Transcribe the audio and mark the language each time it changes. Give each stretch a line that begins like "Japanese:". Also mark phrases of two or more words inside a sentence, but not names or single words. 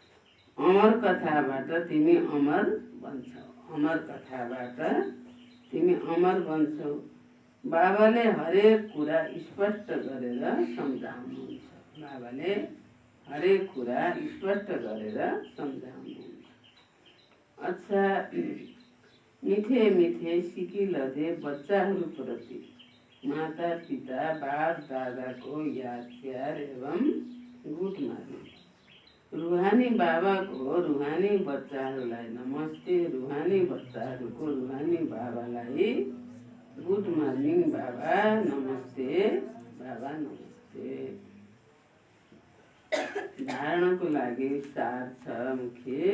Nepali: अमर अमर कथाबाट तिमी अमर बन्छौ। अमर कथाबाट तिमी अमर बन्छौ। बाबाले हरेक कुरा स्पष्ट गरेर सम्झाउनुहुन्छ। बाबाले हरेक कुरा स्पष्ट गरेर सम्झाउनुहुन्छ। अच्छा, मिठे मिठे सिकिलधे बच्चाहरूप्रति माता पिता बाप दादाको याद प्यार एवं
English: good morning.
Nepali: रुहानी बाबाको रुहानी बच्चाहरूलाई नमस्ते। रुहानी बच्चाहरूको रुहानी बाबालाई
English: good morning
Nepali: बाबा नमस्ते। बाबा नमस्ते। धारणको लागि सार छ मुख्य।